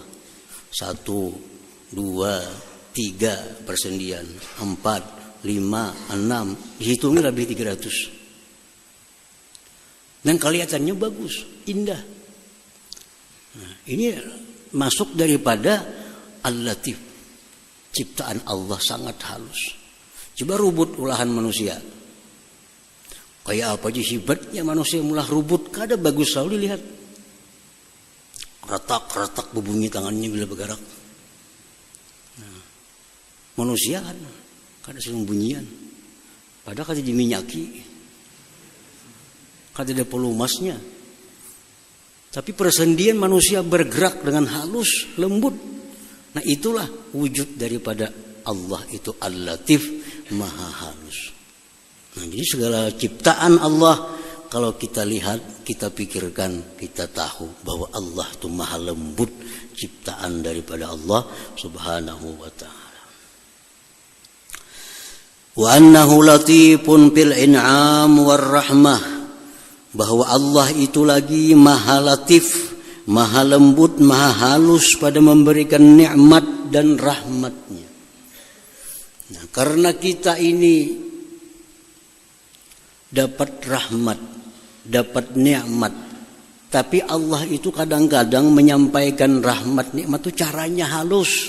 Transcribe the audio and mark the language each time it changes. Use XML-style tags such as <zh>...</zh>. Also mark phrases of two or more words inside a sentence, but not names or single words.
<id>1, 2, 3 persendian, 4, 5, 6, dihitungnya lebih 300. Dan kelihatannya bagus, indah. Nah, ini masuk daripada Al-Latif. Ciptaan Allah sangat halus.</id> <bjn>Coba rubut ulahan manusia. Kayak apa aja hebatnya manusia mulah rubut, kada bagus selalu dilihat.</bjn> <id>Retak-retak berbunyi tangannya bila bergerak.</id> <bjn>Nah, manusia kan kada sembunyian. Padahal kada diminyaki. Kada ada pelumasnya.</bjn> <id>Tapi persendian manusia bergerak dengan halus, lembut. Nah itulah wujud daripada Allah itu Al-Latif, maha halus. Nah jadi segala ciptaan Allah, kalau kita lihat, kita pikirkan, kita tahu bahwa Allah itu maha lembut, ciptaan daripada Allah</id> <ar>سبحانه وتعالى. وأنه لطيف في الإنعام والرحمة,</ar> <id>bahwa Allah itu lagi maha latif, maha lembut, maha halus pada memberikan nikmat dan rahmatnya. Nah, karena kita ini dapat rahmat, dapat nikmat Tapi Allah itu kadang-kadang menyampaikan rahmat nikmat itu caranya halus.</id>